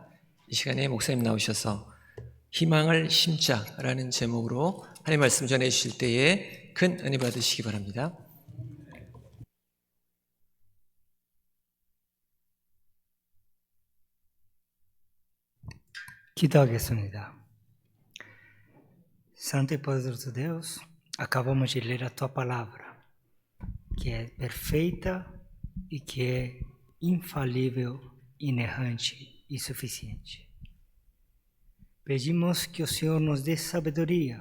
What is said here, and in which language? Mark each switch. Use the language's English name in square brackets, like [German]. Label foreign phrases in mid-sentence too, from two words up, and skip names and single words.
[Korean] 이 시간에 목사님 나오셔서 희망을 심자라는 제목으로 하나님 말씀 전해 주실 때에 큰 은혜 받으시기 바랍니다. 기도하겠습니다. [Portuguese] Santo e poderoso Deus, acabamos de ler a Tua Palavra, que é perfeita e que é infalível, inerrante e suficiente. Pedimos que o Senhor nos dê sabedoria.